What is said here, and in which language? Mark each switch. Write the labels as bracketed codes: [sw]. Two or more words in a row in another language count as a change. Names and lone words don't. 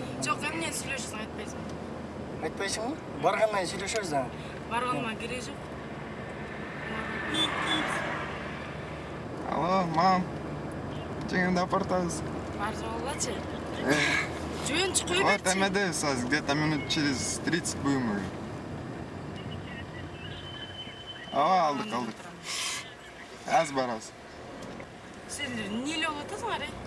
[ky] Жок, эмнен сүйлөшөсүң, айтпайсың? Айтпайсыңбы? Баргандан сүйлөшөбүз да. Барганыма кереги жок. Алло, мам. Жеңемди апарып атабыз. Бар жолгачы. Жөн чыкпай Вот, берчи. эмедебиз азыр, [ru] где-то минут через 30 будем уже. [ky] Алдык. Аз барабыз. Сендер эмне эле болуп атасыңар,